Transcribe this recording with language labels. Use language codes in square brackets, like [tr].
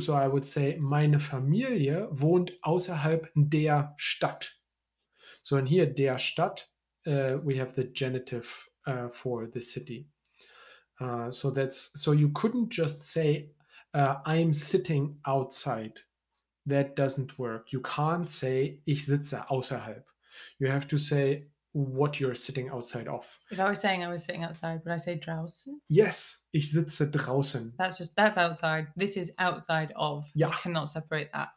[de] So I would say, meine Familie wohnt außerhalb der Stadt. [en] So in here, [de] der Stadt, [en] we have the genitive for the city. So you couldn't just say, I'm sitting outside. That doesn't work. You can't say, [de] ich sitze außerhalb. [en] You have to say what you're sitting outside of. If I was saying I was sitting outside, would I say draußen? [de] Yes, ich sitze draußen. [en] That's outside. This is outside of. Yeah. You cannot separate that.